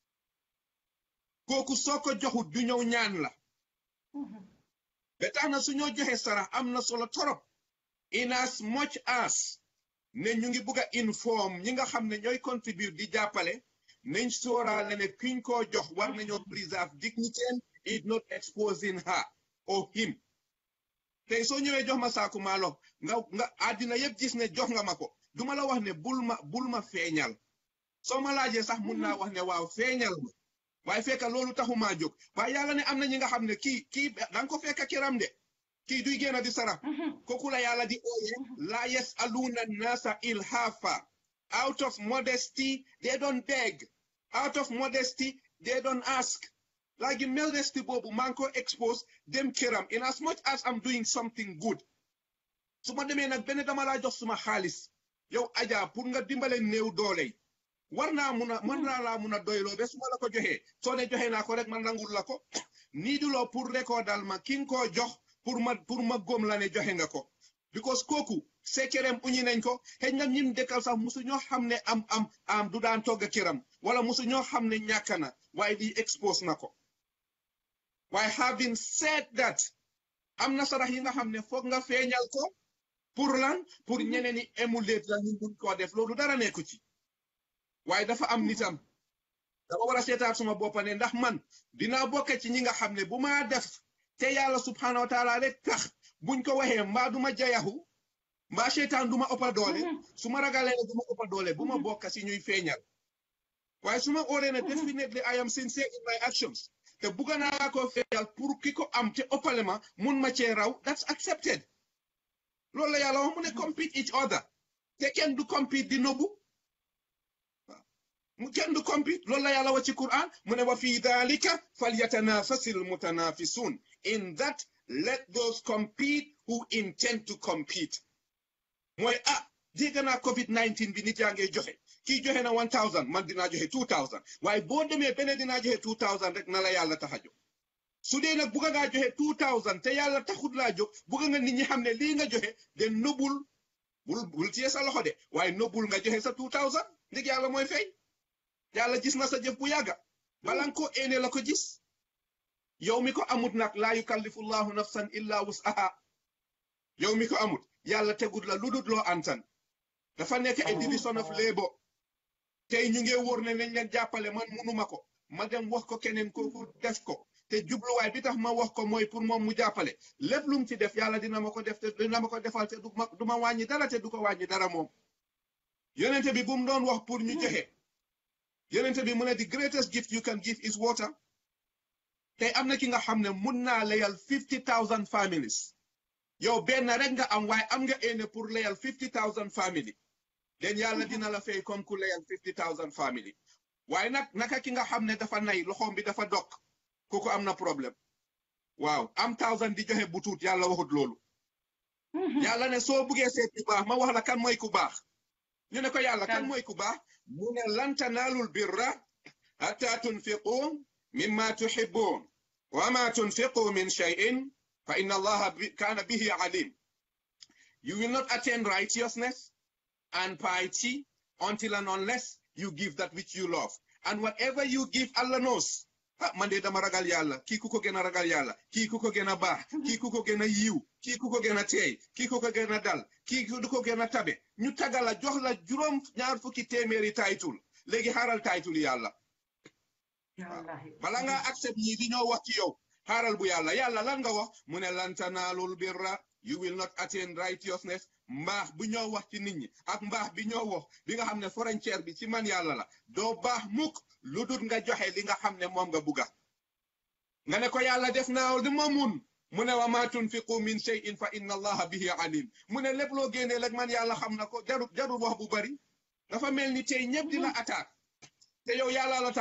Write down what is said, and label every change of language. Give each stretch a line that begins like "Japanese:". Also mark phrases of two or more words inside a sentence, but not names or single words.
Wolof: kooku soo ko joxut du ñëw ñaan la ba tax na su ñoo joxe sarax am na solo torop
English: in as much as
Wolof: ne ñu ngi bugg a inform ñi nga xam ne ñooy contribute di jàppale nañ sóoraale ne kiñ koo jox war nañoo
English: preserve dignity it not exposing her or him
Wolof: tey soo ñëwee jox ma saaku maalo nga àddina yëpp gis ne jox nga ma ko duma la wax ne bul ma feeñal soo ma laajee sax mun naa wax ne waaw feeñal ma waaye fekka loolu taxumaa jóg waaye yàlla ne am na ñi nga xam ne kii danga ko fekka kiram de kii duy génn di sarax kooku la yàlla di ooye
Arabic: لا يسألون الناس إلحافا
English: out of modesty they don't beg out of modesty they don't ask like modesty
Wolof: boobu maa ngi ko expose dem kiram
English: in as much as I'm doing something good
Wolof: su ma demee nag benn dama laa jox suma xaalis yow Adja pour nga dimbale néew doole war naa laa mun a doyloo ba su ma la ko joxee soo ne joxe naa ko rek ma nangul la ko nii du loo pour recordal ma ki nga koo jox pour ma góom la ne joxe nga ko because kooku sekerem uñi nañ ko xëy na ñim dëkkal sax musu ñoo xam ne am du daan togg kiram wala musu ñoo xam ne ñàkk na waaye di expose na ko waaye
English: having said that
Wolof: am na sarax yi nga xam ne foog nga feeñal ko pour lan pour ñeneen ñi émuler la ñu mun koo def loolu dara nekku ci waaye dafa am nitam dafa war a seetaat suma boppa ne ndax man dinaa bokk ci ñi nga xam ne bu ma def te yàlla
Arabic: سبحانه وتعالى
Wolof: rek tax buñ ko waxee mbaa duma jayaxu mbaa seetaan duma ëppa doole su ma ragalee ne duma ëppa doole bu ma bokk si ñuy feeñal waaye su ma óoree ne
English: definitely I am sincere in my actions
Wolof: te bugga naa ko feeñal pour ki ko am te ëppale ma mun ma cee raw
English: that's accepted
Wolof: loolu la yàlla wax mu ne
English: compete each other
Wolof: te kenn du compete di nobu kenn du compete loolu la yàlla wax ci Quran mu ne
Arabic: وفي ذلك فليتنافس المتنافسون
English: in that let those compete who intend to compete
Wolof: mooy dégg naa COVID-19 bi nit yaa ngee joxe kii joxe na 1000 man dinaa joxe 2000 waaye boo demee beneen dinaa joxe 2000 rek na la yàlla tax a jóg su dee nag bugga ngaa joxe 2000 te yàlla taxut laa jóg bugga nga nit ñi xam ne lii nga joxe de nobul bul téye sa loxo de waaye nobul nga joxe sa 2000 ndig yàlla mooy fay yàlla gis na sa jëf bu yàgga bala nga ko éene la ko gis yow mi ko amut nag
Arabic: لا يكلف الله نفسا إلا وسعها
Wolof: yow mi ko amut yàlla tegut la lu dul loo antan dafa nekk
English: a division of labor
Wolof: tey ñu ngi wóor ne nañ leen jàppale man munuma ko ma dem wax ko keneen kooku def ko te jubluwaay bi tax ma wax ko mooy pour moom mu jàppale lépp lu mu ci def yàlla dina ma ko def te dina ma ko defal te du ma wàññi dara te du ko wàññi dara moom yonente bi bu mu doon wax pour ñu joxe yonente bi mu ne
English: the greatest gift you can give is water
Wolof: tey am na ki nga xam ne mun naa layal 50,000 families yow benn rek nga am waaye am nga éene pour layal 50,000 family den yàlla dina la fay comme ku layal 50,000 family waaye nag naka ki nga xam ne dafa nay loxoom bi dafa dog kooku am na problème waaw am 1000 di joxe butut yàlla waxut loolu yàlla ne soo buggee seet ku baax ma wax la kan mooy ku baax ñu ne ko yàlla kan mooy ku baax mu ne
Arabic: لن تنالوا البر حتى تنفقوا مما تحبون وما تنفقوا من شيء فإن الله كان به عليم.
English: You will not attain righteousness and piety until and unless you give that which you love. And whatever you give, Allah knows.
Wolof: Man de dama ragal yàlla kii ku ko gën a ragal yàlla kii ku ko gën a baax kii ku ko gën a yiw kii ku ko gën a teey kii ku ko gën a dal kii ku ko gën a tabe ñu tagala jox la juróom ñaar fukki téeméeri taytul léegi xaaral taytul yàlla bala nga accept ñi di ñoo wax ci yow xaaral bu yàlla lan nga wax mu ne
Arabic: لن تنالوا البر
English: you will not attain righteousness
Wolof: mbaax bu ñoo wax ci nit ñi ak mbaax bi ñoo wax bi nga xam ne frontière bi ci man yàlla la doo baax mukk lu dul nga joxe li nga xam ne moom nga bugga nga ne ko yàlla def naa li ma mun mu ne
Arabic: وما تنفقوا من شيء فإن الله به عليم
Wolof: mu ne lépp loo génnee rek man yàlla xam na ko jarul wax bu bari dafa mel ni tey ñëpp di la attaque te yow yàlla la tax